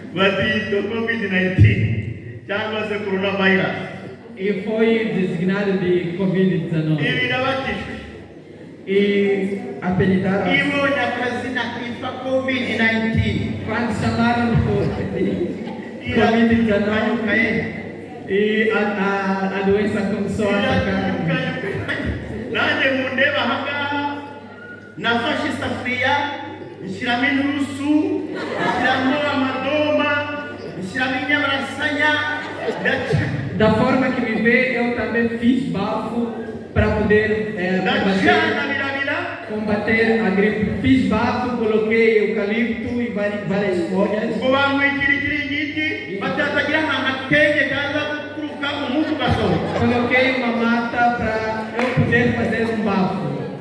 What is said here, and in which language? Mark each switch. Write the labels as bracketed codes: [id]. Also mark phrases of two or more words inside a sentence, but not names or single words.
[pt] E foi designado de Covid-19. E apelidaram quando chamaram por Covid-19 e a doença começou a atacar. [rw] Nande mundeba hanga nafashe safuriya nshyiramo inturusu nshyiramo amadoma nshyiramo inyabarasanya. [pt] Da forma que me vê, eu também fiz bafo para poder combater a gripe. Fiz bafo, coloquei eucalipto e várias folhas. Coloquei uma mata para eu poder fazer um bafo.